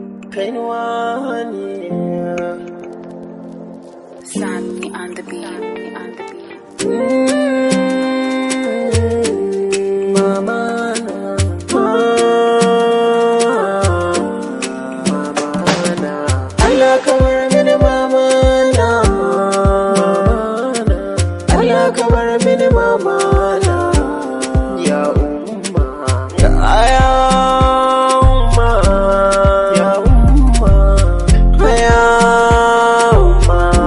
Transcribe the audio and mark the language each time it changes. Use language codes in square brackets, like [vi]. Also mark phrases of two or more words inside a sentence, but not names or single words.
[ha] Kainuwa ne. [en] Sun on the beat, on the beat. [ha] Mm, mama na, mama na. Allah ka bar mini mama na, mama na. Allah ka bar mini mama na. [ar] Ya umma, ya, ya umma, [ha] ya umma, ya umma.